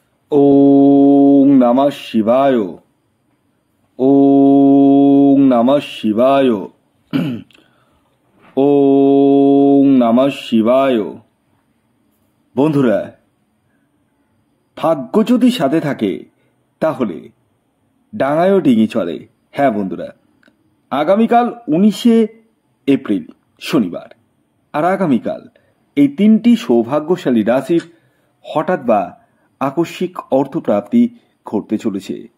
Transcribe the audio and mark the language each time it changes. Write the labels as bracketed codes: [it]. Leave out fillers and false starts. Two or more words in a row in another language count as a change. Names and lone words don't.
[sa] ওং নমঃ শিবায়। ওং নমঃ শিবায়। ওং নমঃ শিবায়। [bn] বন্ধুরা, ভাগ্য যদি সাথে থাকে তাহলে ডাঙায়ও ডিঙি চলে। হ্যাঁ বন্ধুরা, আগামীকাল 19শে এপ্রিল শনিবার, আর আগামীকাল এই তিনটি সৌভাগ্যশালী রাশির হঠাৎ বা আকস্মিক অর্থপ্রাপ্তি ঘটতে চলেছে।